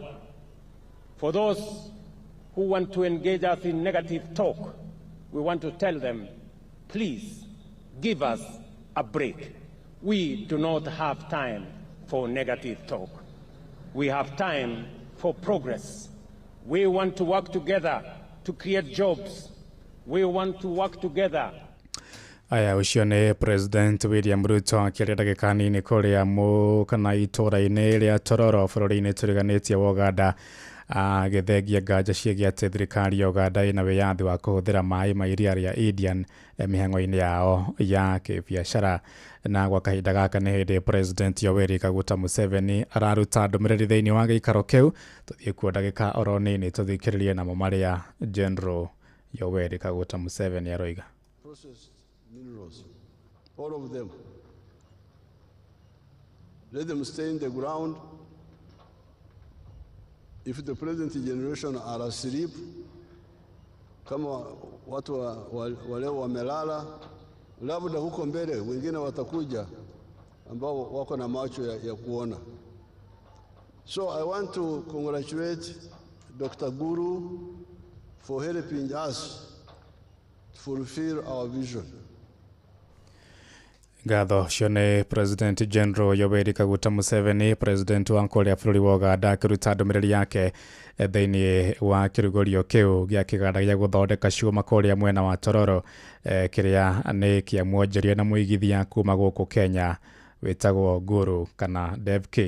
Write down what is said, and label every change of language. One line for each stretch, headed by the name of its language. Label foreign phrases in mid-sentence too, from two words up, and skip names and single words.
English: For those who want to engage us in negative talk, we want to tell them, please give us a break. We do not have time for negative talk. We have time for progress. We want to work together to create jobs. We want to work together.
Kikuyu: Aya ucio ni President William Ruto akiaria ndagika nini kuria kana itora-ini ria Tororo bururi-ini turiganitie wa Uganda agithengia nganja ciĩgiĩ atĩ thirikari ya Uganda ĩna wĩyathi wa kũhũthĩra maĩ ma iria rĩa Indian mĩhang'o-inĩ yao ya kĩbiacara. Na gwa kahinda gaka nĩ hĩndĩ President Yoweri Kaguta Museveni araruta ndũmĩrĩri thĩinĩ wa gĩikaro kĩu. Tũthiĩ kuo ndagĩka oro nini tũthikĩrĩrie namo marĩa General Yoweri Kaguta Museveni aroiga.
English: Processed minerals, all of them. Let them stay in the ground. If the present generation are asleep,
Swahili: kama watu wale wamelala, labda huko mbele wengine watakuja ambao wako na macho ya kuona.
English: So I want to congratulate Dr. Guru for helping us to fulfill our vision.
Kikuyu: Gatho cione President General Yoweri Kaguta Museveni, President wa Nkolia bũrũri wa Uganda akĩruta ndũmĩrĩri yake thĩinĩ wa kĩrugũrio kĩu gĩa kĩganda gĩa gũthondeka cuma kũrĩa mwena wa Tororo, kĩrĩa nĩ kĩamwonjeria na mũigithia kuma gũkũ Kenya wĩtagwo Guru kana Devki.